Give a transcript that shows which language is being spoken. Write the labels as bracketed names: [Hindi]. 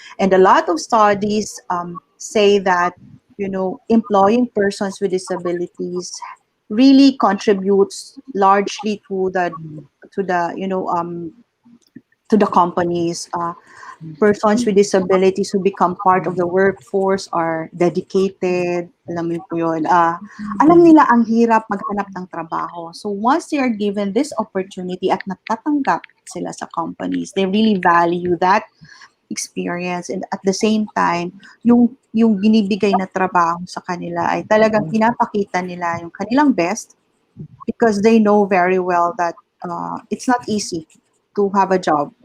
[English] And a lot of studies say that, employing persons with disabilities really contributes largely to the you know to the companies. Persons with disabilities who become part of the workforce are dedicated. [Filipino] Alam mo po yun. Alam nila ang hirap maghanap ng trabaho. [English] So once they are given this opportunity [Filipino] at natatanggap sila sa companies, [English] they really value that experience, and at the same time, [Filipino] yung binibigay na trabaho sa kanila ay talagang pinapakita nila yung kanilang best, [English] because they know very well that it's not easy to have a job.